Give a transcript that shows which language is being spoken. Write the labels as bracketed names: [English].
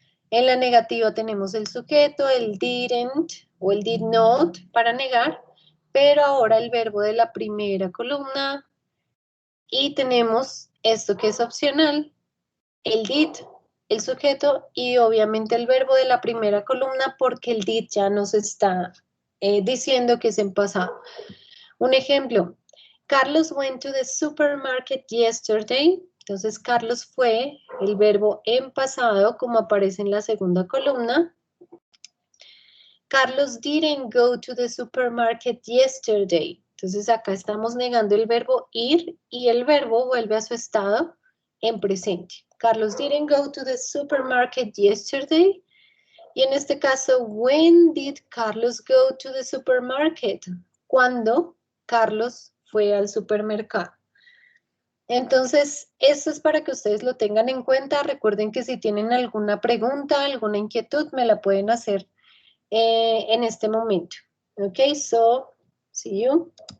[Spanish] En la negativa tenemos el sujeto, el didn't o el did not para negar, pero ahora el verbo de la primera columna y tenemos esto que es opcional, el did, el sujeto y obviamente el verbo de la primera columna porque el did ya nos está diciendo que es en pasado. Un ejemplo, [English] Carlos went to the supermarket yesterday. [Spanish] Entonces, Carlos fue el verbo en pasado, como aparece en la segunda columna. [English] Carlos didn't go to the supermarket yesterday. [Spanish] Entonces, acá estamos negando el verbo ir y el verbo vuelve a su estado en presente. [English] Carlos didn't go to the supermarket yesterday. [Spanish] Y en este caso, [English] when did Carlos go to the supermarket? [Spanish] ¿Cuándo Carlos fue al supermercado? Entonces, esto es para que ustedes lo tengan en cuenta. Recuerden que si tienen alguna pregunta, alguna inquietud, me la pueden hacer en este momento. [English] Ok, so, see you.